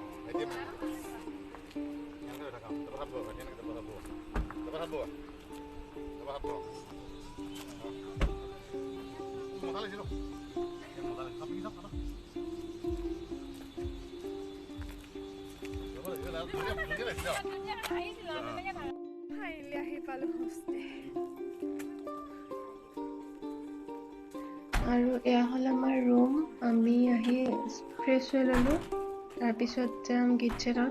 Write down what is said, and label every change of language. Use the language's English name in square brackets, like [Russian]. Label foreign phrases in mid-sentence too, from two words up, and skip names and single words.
[Indonesian] Dia mana? Yang ada kamu. Dapat apa? Ini kita dapat apa? Dapat apa? Dapat apa? Mau kali sih lo? Mau kali. Tapi kita apa? [Assamese] ফাইনেলি আহি পালোঁ হোমষ্টে। আৰু এয়া হ'ল আমাৰ ৰুম। আমি আহি ফ্ৰেছ হৈ ল'লোঁ, তাৰপিছত যাম কিটচেনত।